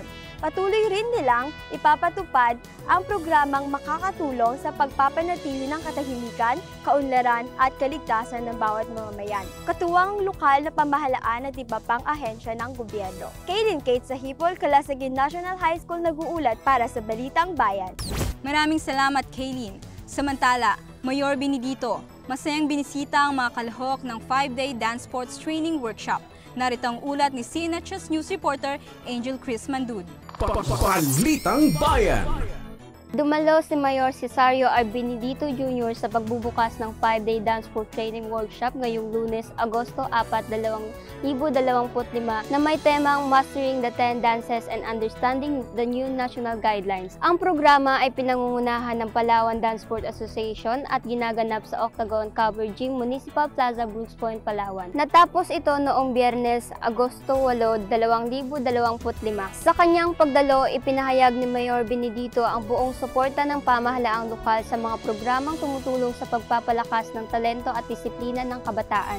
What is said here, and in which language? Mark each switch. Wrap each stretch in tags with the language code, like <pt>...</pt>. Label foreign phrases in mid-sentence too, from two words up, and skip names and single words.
<tl>Patuloy rin nilang ipapatupad ang programang makakatulong sa pagpapanatili ng katahimikan, kaunlaran at kaligtasan ng bawat mamamayan, katuwang lokal na pamahalaan at iba pang ahensya ng gobyerno. Kaylin Kate sa Hipol, Calasagin National High School nag-uulat para sa Balitang Bayan. Maraming salamat, Kaylin. Samantala, Mayor Benedito, masayang binisita ang mga kalahok ng 5-day</tl> <en>dance sports training workshop.</en> <tl>Narito ang ulat ni CNHS</tl> <en>News reporter</en> <tl>Angel Chris Mandud. Balitang Bayan. Dumalo si Mayor Cesario R. Benedito Jr. sa pagbubukas ng 5-day</tl> <en>dance sport training workshop</en> <tl>ngayong Lunes, Agosto 4, 2025 na may temang</tl> <en>Mastering the 10 Dances and Understanding the New National Guidelines.</en> <tl>Ang programa ay pinangungunahan ng Palawan Dance Sport Association at ginaganap sa Octagon Cover Gym, Municipal Plaza, Brooks Point, Palawan. Natapos ito noong Biyernes, Agosto 8, 2025. Sa kanyang pagdalo, ipinahayag ni Mayor Benedito ang buong suporta ng pamahalaang lokal sa mga programang tumutulong sa pagpapalakas ng talento at disiplina ng kabataan.</tl>